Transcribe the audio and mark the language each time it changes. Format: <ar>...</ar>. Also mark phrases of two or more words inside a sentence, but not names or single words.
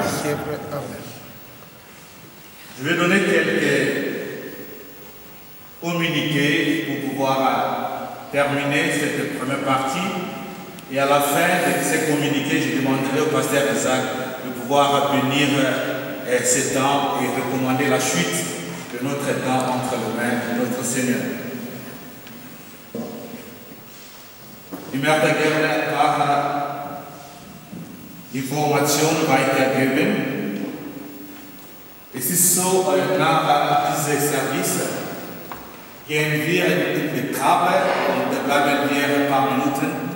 <fr>Je vais donner quelques communiqués pour pouvoir terminer cette première partie. Et à la fin de ces communiqués, je demanderai au pasteur Isaac de pouvoir bénir ces temps et recommander la suite de notre temps entre les mains de notre Seigneur.</fr> <de>Die möchte gerne Informationen weitergeben. Es ist so, nach diesem Service gehen wir in die Kabe und da bleiben wir ein paar Minuten.</de>